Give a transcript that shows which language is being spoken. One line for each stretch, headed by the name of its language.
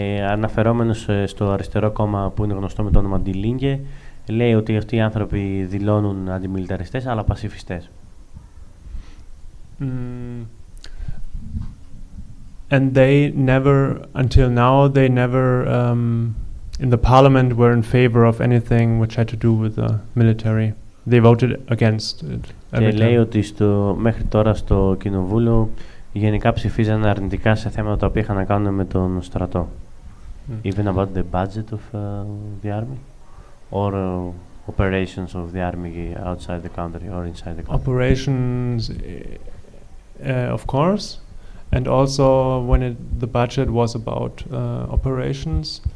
Greek: Αναφερόμενος στο αριστερό κόμμα που είναι γνωστό με το όνομα Die Linke, λέει ότι αυτοί οι άνθρωποι δηλώνουν αντιμιλιταριστές αλλά πασιφιστές.
English: And they never, until now, they never in the parliament were in favor of anything which had to do with the military. They voted against it.
Greek: Και λέει ότι μέχρι τώρα στο κοινοβούλιο γενικά ψηφίζαν αρνητικά σε θέματα τα οποία είχαν να κάνουν με τον στρατό.
English: Even about the budget of the army or operations of the army outside the country or inside the country. Operations, of course, and also when the budget was about operations.